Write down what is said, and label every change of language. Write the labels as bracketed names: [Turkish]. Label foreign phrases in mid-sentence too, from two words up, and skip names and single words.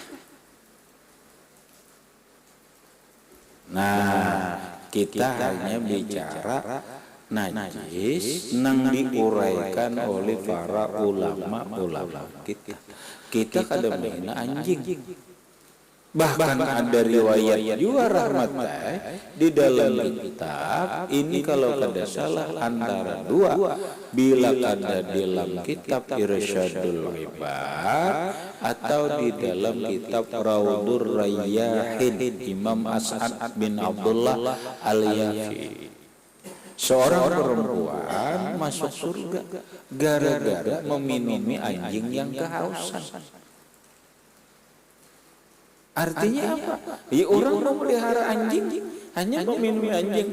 [Indonesian] Nah, kita hanya bicara najis nang diuraikan oleh para ulama kita. [Banjar] Kita kada menghina anjing. [Indonesian] Bahkan ada riwayat juga rahmatnya di dalam kitab ini kalau kada salah antara dua, bila kada dalam kitab Irsyadul Ibad atau di dalam kitab Raudhur Rayyahin Imam As'ad bin Abdullah Al-Yafi. Seorang perempuan masuk surga gara-gara meminumi anjing yang kehausan. Artinya apa? Ya orang memelihara anjing hanya meminumi anjing.